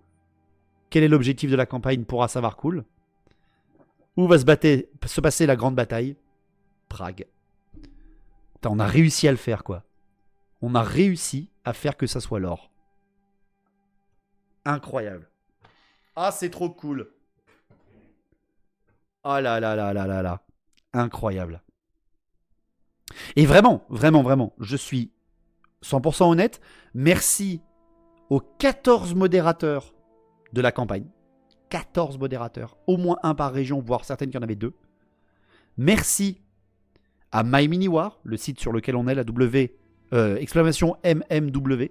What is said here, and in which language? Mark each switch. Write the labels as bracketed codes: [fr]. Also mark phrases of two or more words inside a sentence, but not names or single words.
[fr] Quel est l'objectif de la campagne pour Savarkul ? Où va se passer la grande bataille ? Prague. Putain, on a réussi à le faire, quoi. On a réussi à faire que ça soit l'or. Incroyable. Ah, c'est trop cool. Ah là là là là là là. Incroyable. Et vraiment, je suis 100% honnête. Merci aux 14 modérateurs de la campagne. 14 modérateurs. Au moins un par région, voire certaines qui en avaient 2. Merci à MyMiniWar, le site sur lequel on est, la exclamation MMW.